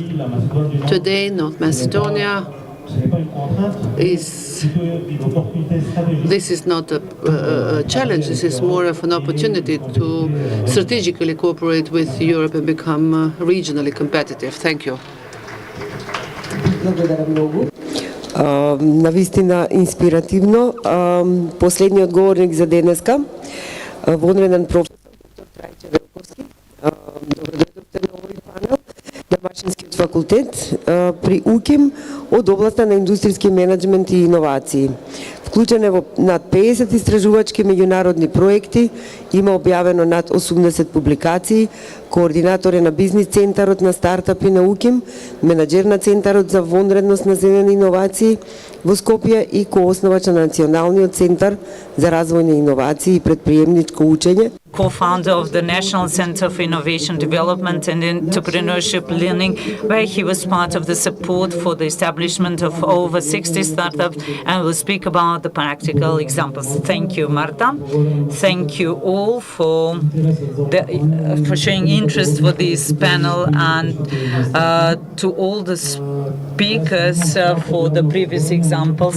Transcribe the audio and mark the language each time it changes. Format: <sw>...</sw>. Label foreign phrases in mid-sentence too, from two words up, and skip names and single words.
<en>Today, North Macedonia this is not a challenge, this is more of an opportunity to strategically cooperate with Europe and become regionally competitive. Thank you.</en> <mk>Навистина инспиративно. Последниот говорник за денеска, вонреден професор Трајче Велковски. Добро дојдовте на овој панел на Машинскиот факултет при УКИМ од областа на индустријски менеджмент и иновации. Вклучен е во над 50 истражувачки меѓународни проекти, има објавено над 80 публикации, координатор е на бизнис центарот на стартапи на УКИМ, менаџер на Центарот за вонредност на зелени иновации во Скопје и коосновач на Националниот центар за развој на иновации и предприемничко учење.</mk> <en>co-founder of the National Center for Innovation Development and Entrepreneurship Learning, where he was part of the support for the establishment of over 60 startups, and will speak about the practical examples. Thank you, Marta. Thank you all for showing interest for this panel, and to all the speakers for the previous examples.</en>